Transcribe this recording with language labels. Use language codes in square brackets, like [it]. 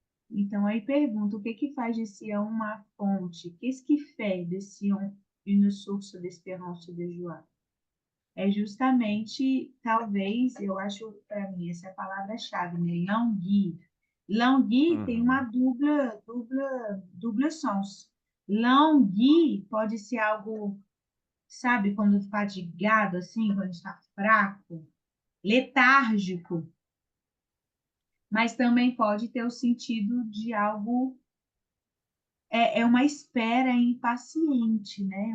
[pt] Então, aí pergunta, o que que faz de Sião uma fonte? [fr] Qu'est-ce qui fait de Sião une source d'espérance et de joie? [pt] É justamente, talvez, eu acho, para mim, essa é a palavra-chave, né? Languir. Languir tem uma Uhum. dupla sens. Languir pode ser algo, sabe, quando fadigado, assim, quando está fraco, letárgico, mas também pode ter o sentido de algo, é uma espera impaciente, né?